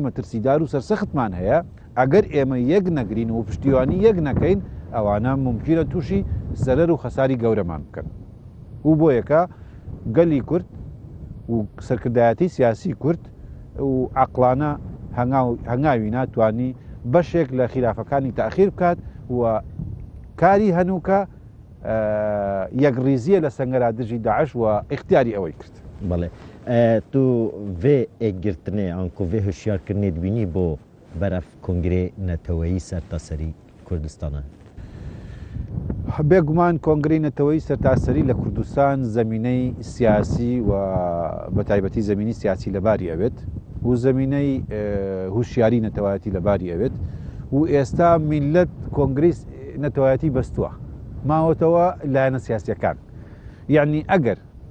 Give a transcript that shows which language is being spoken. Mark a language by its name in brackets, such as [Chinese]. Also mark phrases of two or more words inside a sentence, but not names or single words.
[Central Kurdish] مەترسیدار و سەرسەختمان هەیە ئەگەر ئێمە یەک نەگرین و پشتیوانی یەک نەکەین ئەوانە ممکنە تووشی زەرەر و خەساری گەورەمان بکەن و بۆ یەکە گەلی کورد و سەرکردایەتی سیاسی کورد و عەقڵانە هەنگاوی ناتوانی بەشێک لە خلافەکانی تاخیر بکات و کاری هەنووکە یەکڕیزیە لە سەنگەرا دژی داعش و اختیاری ئەوەی کرد [Kurdish] بەڵێ تو vê êgirtinê an ku vê hişyarkirinê dibînî بۆ beref kongrê neteweyî sertaserî Kurdistana [Central Kurdish] بێگومان کۆنگرەی نەتەوەی سەرتاسەری لە کوردستان زەمینەی سیاسی و بە تایبەتی زەمینی سیاسی لەباری ئەوێت و زەمینەی هوشیاری نەتەوایەتی لەباری ئەوێت و ئێستا میلەت کۆنگری نەتەوایەتی بەستووە ماوەتەوە لایەنە سیاسیەکان یعنی ئەگەر